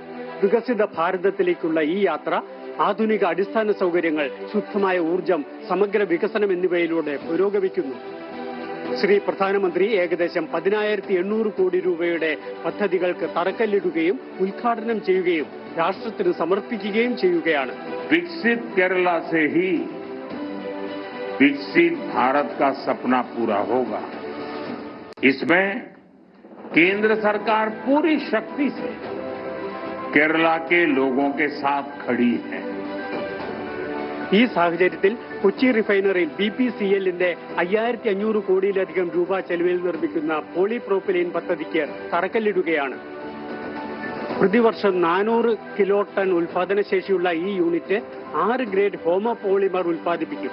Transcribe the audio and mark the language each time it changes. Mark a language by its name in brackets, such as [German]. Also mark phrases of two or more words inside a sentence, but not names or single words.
[Malayalam] വികസിത ഭാരതത്തിലേക്കുള്ള ഈ യാത്ര ആധുനിക അടിസ്ഥാന സൗകര്യങ്ങൾ, ശുദ്ധമായ ഊർജം, സമഗ്ര വികസനം എന്നിവയിലൂടെ പുരോഗമിക്കുന്നു. ശ്രീ പ്രധാനമന്ത്രി ഏകദേശം 10,800 കോടി രൂപയുടെ പദ്ധതികൾക്ക് തറക്കല്ലിടുകയും ഉദ്ഘാടനം ചെയ്യുകയും രാഷ്ട്രത്തിന് സമർപ്പിക്കുകയും ചെയ്യുകയാണ്. [Hindi] विकसित केरला से ही विकसित भारत का सपना पूरा होगा. इसमें केंद्र सरकार पूरी शक्ति से केरला के लोगों के साथ खड़ी है. [Malayalam] ഈ സാഹചര്യത്തിൽ കൊച്ചി റിഫൈനറിയിൽ BPCLന്റെ 5,500 കോടിയിലധികം രൂപ ചെലവിൽ നിർമ്മിക്കുന്ന പോളിപ്രോപ്പിലീൻ പദ്ധതിക്ക് തറക്കല്ലിടുകയാണ്. പ്രതിവർഷം 400 [English] kilo ton [Malayalam] ഉൽപാദനശേഷിയുള്ള ഈ യൂണിറ്റ് 6 ഗ്രേഡ് [English] homo polymer [Malayalam] ഉൽപ്പാദിപ്പിക്കും.